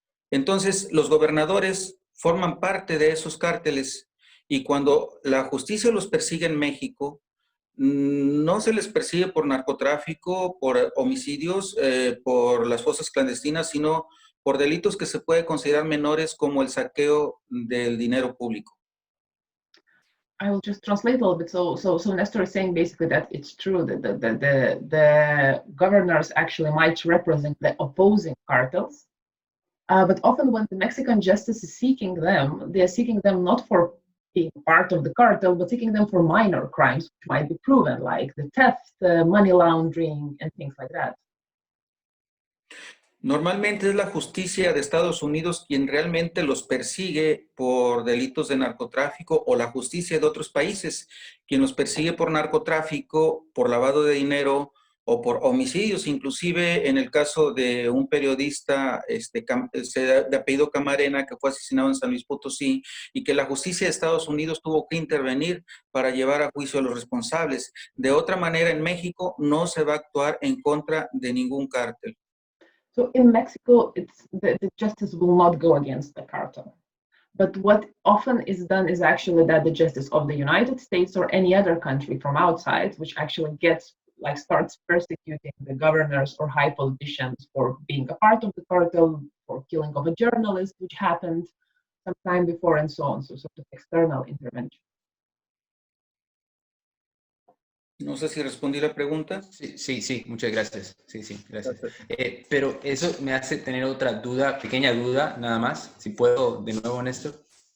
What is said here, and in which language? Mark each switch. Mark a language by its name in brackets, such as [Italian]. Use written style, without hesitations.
[Spanish] Entonces, los gobernadores forman parte de esos cárteles y cuando la justicia los persigue en México, no se les persigue por narcotráfico, por homicidios, por las fosas clandestinas, sino por delitos que se puede considerar menores como el saqueo del dinero público. [English] I will just translate a little bit. So Nestor is saying basically that it's true that the governors actually might represent the opposing cartels. But often when the Mexican justice is seeking them, they are seeking them not for being part of the cartel, but seeking them for minor crimes, which might be proven, like the theft, money laundering, and things like that. [Spanish] Normalmente es la justicia de Estados Unidos quien realmente los persigue por delitos de narcotráfico o la justicia de otros países quien los persigue por narcotráfico, por lavado de dinero o por homicidios, inclusive en el caso de un periodista de apellido Camarena que fue asesinado en San Luis Potosí y que la justicia de Estados Unidos tuvo que intervenir para llevar a juicio a los responsables. De otra manera, en México no se va a actuar en contra de ningún cártel. [English] So in Mexico, the justice will not go against the cartel. But what often is done is actually that the justice of the United States or any other country from outside, which actually starts persecuting the governors or high politicians for being a part of the cartel, for killing of a journalist, which happened some time before, and so on. So sort of external intervention. [Spanish] No sé si respondí la pregunta. Sí, muchas gracias. Sí, gracias. Pero eso me hace tener otra pequeña duda, nada más. Si puedo, de nuevo, Néstor.